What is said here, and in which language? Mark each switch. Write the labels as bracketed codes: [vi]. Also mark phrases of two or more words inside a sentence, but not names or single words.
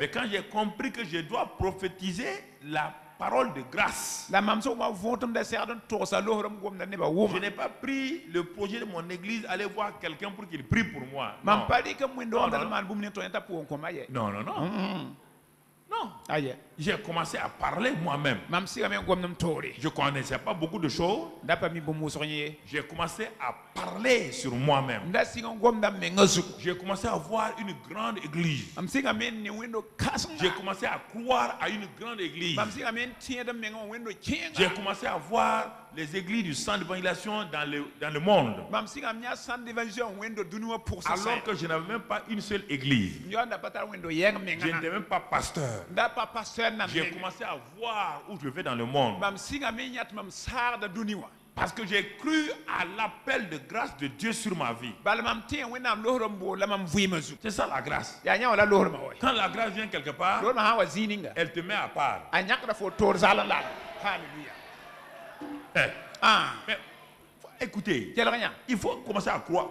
[fr] Mais quand j'ai compris que je dois prophétiser la parole de grâce, [mos] la mam sẽn wa võotem da segd n togsa losrem gomda nebã [fr] je [mos] wʋma [fr] n'ai pas pris le projet de mon église, aller voir quelqu'un pour qu'il prie pour moi. [mos] mam [fr] Non, [mos] pa rɩkm wẽnd-doogã [fr] Non, [mos] tɩ [fr] non. [mos] maan bũmb ne tõe n t'a pʋgẽ kõma yɛ [fr] non, non. Non, non. [mos] aya [fr] J'ai commencé à parler moi-même. [mos] mam sigame n gomdem toore [fr] Je ne connaissais pas beaucoup de choses. [mos] da pa mi bũmb wʋsg yẽ [fr] J'ai commencé à parler sur moi-même. [mos] n da sig n gomda menga zugu [fr] J'ai commencé à voir une grande église. [mos] mam sigame n ne wẽndo [fr] J'ai [mos] kãsenga [fr] commencé à croire à une grande église. [mos] mam sigame n tẽed n meng n wẽndo [fr] J'ai [mos] kẽenga [fr] commencé à voir les églises du centre d'évangélisation dans le monde. [mos] mam sigame yã sãn d'évangile n wẽndo dũni wã pʋgsa [fr] Alors que je n'avais même pas une seule église. [mos] n yaoonda pa tar wẽndo yɛng [fr] Je [mos] menga [fr] n'étais même pas pasteur. [mos] n da pa pasteur nam [fr] J'ai [mos] menga [fr] commencé à voir où je vais dans le monde. [mos] mam sigame n yã tɩ mam saagda dũni wã [fr] Parce que j'ai cru à l'appel de grâce de Dieu sur ma vie. C'est ça la grâce. Quand la grâce vient quelque part, elle te met à part. Mais, écoutez, il faut commencer à croire.